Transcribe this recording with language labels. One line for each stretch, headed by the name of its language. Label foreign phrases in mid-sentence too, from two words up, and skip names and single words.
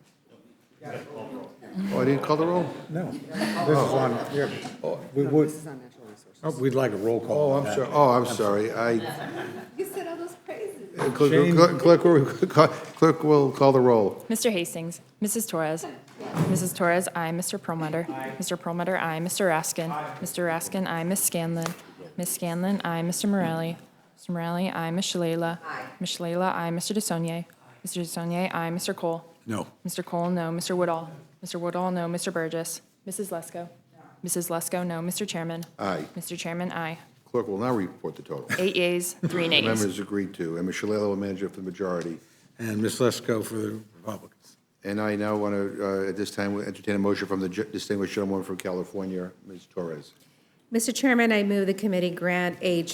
English: Oh, I didn't call the roll? No. This is on, yeah, we would. We'd like a roll call. Oh, I'm sorry. You said all those praises. Clerk will call the roll. Mr. Hastings, Mrs. Torres, Mrs. Torres, aye. Mr. Perlmutter, Mr. Perlmutter, aye. Mr. Raskin, Mr. Raskin, aye. Miss Scanlon, Miss Scanlon, aye. Mr. Morelli, Mr. Morelli, aye. Miss Shalala, Miss Shalala, aye. Mr. DeSaulnier, Mr. DeSaulnier, aye. Mr. Cole, No. Mr. Cole, no. Mr. Woodall, Mr. Woodall, no. Mr. Burgess, Mrs. Lesko, Mrs. Lesko, no. Mr. Chairman, Aye. Mr. Chairman, aye. Clerk will now report the total. 8 yeas, 3 nays. Members agreed to, and Ms. Shalala will manage it for the majority. And Ms. Lesko for the Republicans. And I now want to, at this time, entertain a motion from the distinguished gentleman from California, Ms. Torres. Mr. Chairman, I move the committee grant H.